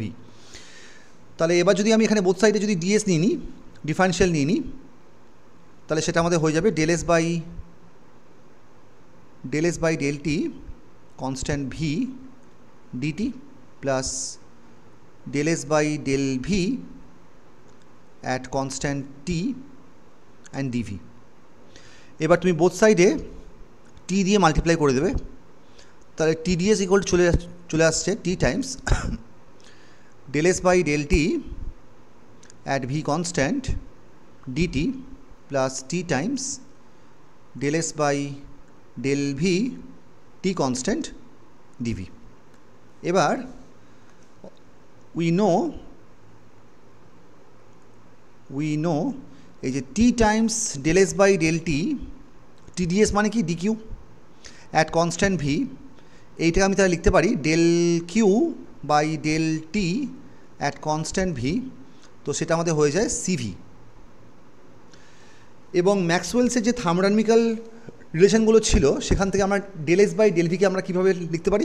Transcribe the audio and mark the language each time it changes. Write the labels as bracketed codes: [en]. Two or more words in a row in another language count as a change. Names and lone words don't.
[bn] তাহলে এবার যদি আমি এখানে [en] both side [bn] যদি DS নিয়ে নিই, ডিফারেন্সিয়াল নিয়ে নিই, তাহলে সেটা আমাদের হয়ে যাবে [en] del S by del T constant V dt plus del S by del V at constant T and dV. [bn] এবার তুমি [en] both side [bn] T দিয়ে মাল্টিপ্লাই করে দেবে, তাহলে [en] TdS equal [bn] চলে আসছে [en] T times del S by del T at V constant dt plus T times del S by del V T constant dV. [bn] এবার [en] we know [bn] এই যে [en] T times del S by del T, TdS [bn] মানে কি [en] dq at constant V, [bn] এইটাকে আমি তাহলে লিখতে পারি [en] del Q by del T at constant V. [bn] তো সেটা আমাদের হয়ে যায় CV। এবং ম্যাক্সওয়েলসের যে [en] thermodynamical relations [bn] ছিল সেখান থেকে আমরা [en] del S by del V [bn] কে আমরা কীভাবে লিখতে পারি?